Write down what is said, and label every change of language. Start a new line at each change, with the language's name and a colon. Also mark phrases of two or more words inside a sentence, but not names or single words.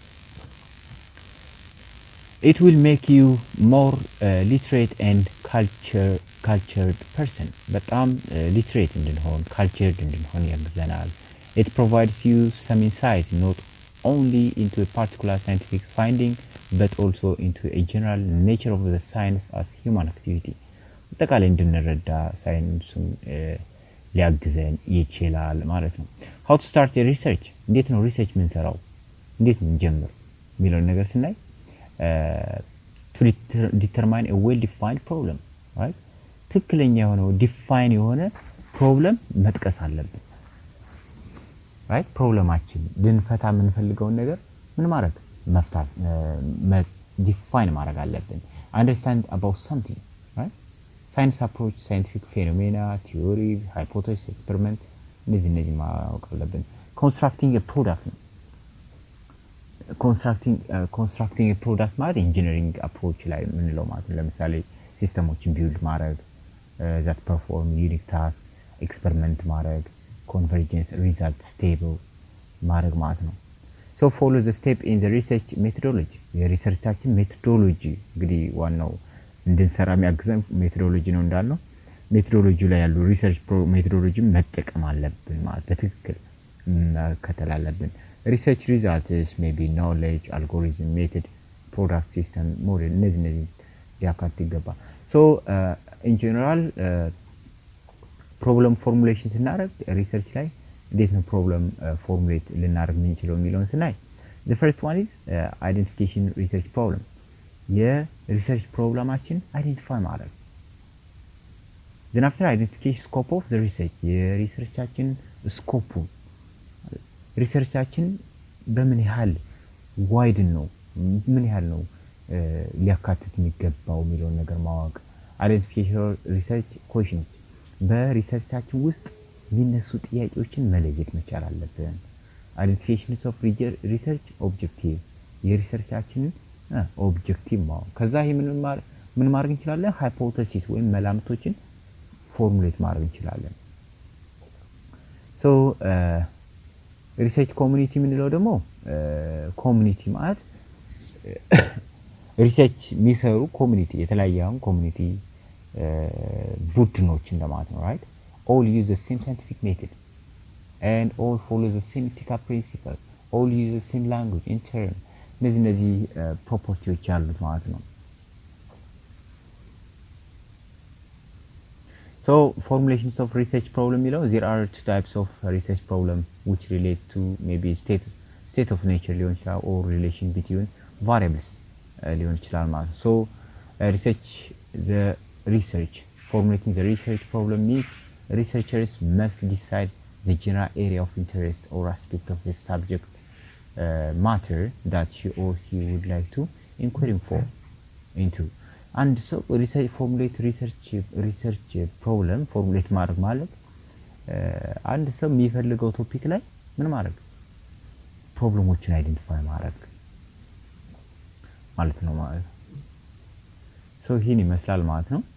English: it will make you more literate and cultured person
Amharic: በጣም literate እንድንሆን cultured እንድንሆን ያግዘናል።
English: it provides you some insight not only into a particular scientific finding but also into a general nature of the science as human activity
Amharic: አጠቃላይ እንድንረዳ ሳይንሱን ሊያግዘን ይችላል ማለት ነው።
English: how to start a research
Amharic: እንዴት ነው ሪሰርች የምንሰራው እንዴት እንጀምር የሚለውን ነገር ስናይ
English: to determine a well defined problem right
Amharic: ትክክለኛ የሆነው ዲፋይን የሆነ ፕሮብለም መጥቀስ አለብን right ፕሮብለማችን ልንፈታ የምንፈልገውን ነገር ምን ማድረግ መፍታት ዲፋይን ማድረግ አለብን።
English: understand about something right science approach scientific phenomena theory hypothesis experiment
Amharic: እነዚህ ማወቅ አለብን።
English: constructing a product constructing a product
Amharic: ማለት
English: engineering approach
Amharic: ላይ የምንለው ማለት ነው። ለምሳሌ ሲስተሞችን ቢልድ ማድረግ
English: that perform unique task experiment
Amharic: ማድረግ
English: convergence result stable
Amharic: ማድረግ ማለት ነው።
English: so follow the step in the research methodology
Amharic: የሪሰርቻችን ሜቶዶሎጂ እንግዲህ ዋናው እንድንሰራ የሚያግዘን ሜቶዶሎጂ ነው እንዳልነው ሜቶዶሎጂ ላይ ያሉ ሪሰርች ሜቶዶሎጂ መጠቀም አለብን ማለት በትክክል መከተል አለብን።
English: research results maybe knowledge algorithm method product system model
Amharic: እነዚህ ሊያካትት ይገባል።
English: so in general problem formulation
Amharic: ስናደርግ ሪሰርች ላይ እንዴት ነው
English: problem formulate
Amharic: ልናደርግ የምንችለው የሚለውን ስናይ
English: the first one is identification research problem
Amharic: የሪሰርች ፕሮብለማችን አይደንቲፋይ ማድረግ
English: then after identification scope of the research
Amharic: የሪሰርቻችን ስኮፑ ሪሰርቻችን በምን ያህል ዋይድ ነው ምን ያህል ነው ሊያካትት የሚገባው የሚለውን ነገር ማወቅ
English: identification research questions
Amharic: በሪሰርቻችን ውስጥ የሚነሱ ጥያቄዎችን መለየት መቻል አለብን።
English: identification of research objective
Amharic: የሪሰርቻችን ኦብጀክቲቭ ማወቅ ከዛ ይሄ ምን ማድረግ እንችላለን ሃይፖቴሲስ ወይም መላምቶችን ፎርሙሌት ማድረግ እንችላለን። so
English: research community
Amharic: ምንለው ደግሞ ኮሚኒቲ ማለት ሪሰርች የሚሰሩ ኮሚኒቲ የተለያየ ኮሚኒቲ ቡድኖች እንደማለት ነው
English: right all use the same scientific method and all follow the same ethical principle all use the same language in term
Amharic: እነዚህ ፕሮፐርቲዎች ያሉት ማለት ነው።
English: so formulations of research problem there are two types of research problem which relate to maybe state of nature
Amharic: ሊሆን ይችላል
English: or relation between variables
Amharic: ሊሆን ይችላል ማለት ነው።
English: so formulating the research problem means researchers must decide the general area of interest or aspect of the subject matter that she or he would like to inquiring for into
Amharic: አንድ ሰው
English: formulate research problem formulate
Amharic: ማድረግ ማለት አንድ ሰው የሚፈልገው ቶፒክ ላይ ምን ማድረግ ፕሮብሌሞችን አይደንቲፋይ ማድረግ ማለት ነው ማለት ሶ ይሄን ይመስላል ማለት ነው